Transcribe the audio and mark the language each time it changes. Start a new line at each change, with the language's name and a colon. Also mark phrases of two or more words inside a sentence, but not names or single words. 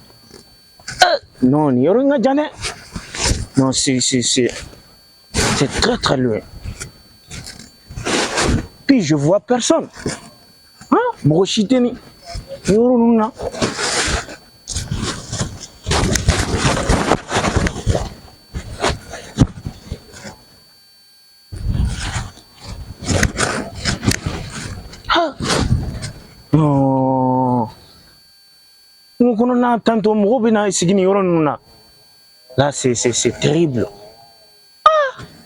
Bambara: Non, nin yɔrɔ in ka jan dɛ.
French: Non, c'est très loin. Puis je vois personne. Hein?
Bambara: Mɔgɔ si tɛ nin yɔrɔ ninnu na.
French: Non.
Bambara: Kungo kɔnɔna tantôt mɔgɔw bɛ na sigi nin yɔrɔ ninnu na.
French: Là, c'est terrible. Ah!